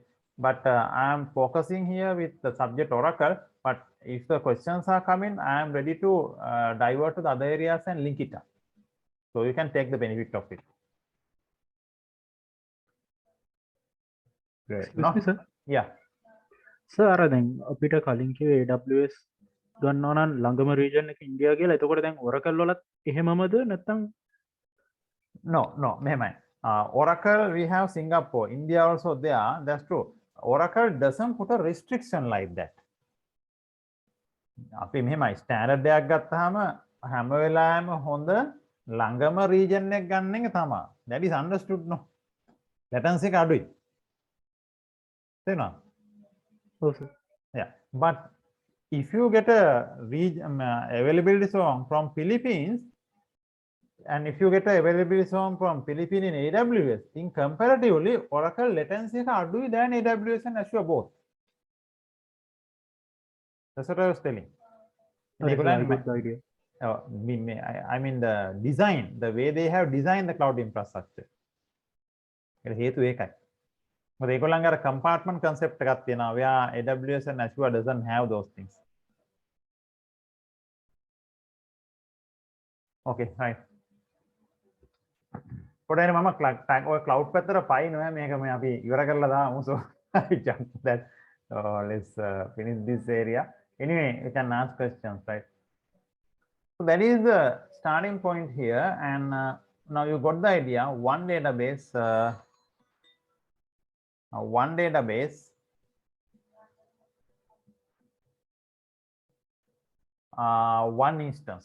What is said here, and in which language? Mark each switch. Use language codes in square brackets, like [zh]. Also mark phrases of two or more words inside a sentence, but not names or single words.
[en] But I am focusing here with the subject Oracle. But if the questions are coming, I am ready to divert to the other areas and link it up. So you can take the benefit of it. Great. Excuse me, sir. Yeah. Sir, [si] අර දැන් අපිට කලින් කිව්වේ AWS ගන්නවා නම් ළඟම region එක ඉන්දියා කියලා. එතකොට දැන් Oracle වලත් එහෙමමද නැත්නම්? No, මෙහෙමයි. [en] Oracle, we have Singapore, India also there. That's true. Oracle doesn't put a restriction like that. [si] අපි මෙහෙමයි ස්ටෑන්ඩඩ් එකක් ගත්තාම හැම වෙලාවෙම හොඳ ළඟම region එක ගන්න එක තමයි. [en] That is understood no. [si] Latency එක අඩුයි. තේරුණා? ඔව් sir. [en] Yeah, but if you get a region availability zone from Philippines, and if you get a availability zone from Philippines in AWS, in comparatively, Oracle latency is aduyi than AWS and Azure both. That's what I was telling. I get the idea. I mean the design, the way they have designed the cloud infrastructure. [si] හේතු ඒකයි. මොකද ඒගොල්ලන්ගේ අර [en] compartment concept [si] එකක් තියෙනවා. [en] where AWS and Azure doesn't have those things. Okay, right. [si] පොඩ්ඩක් මම ඔය cloud පැත්තට පයින්නවා මේක මේ අපි ඉවර කරලා දාමු. [en] So I jump that. Let's finish this area. Anyway, you can ask questions, right? So that is the starting point here, and now you got the idea. One database, one instance.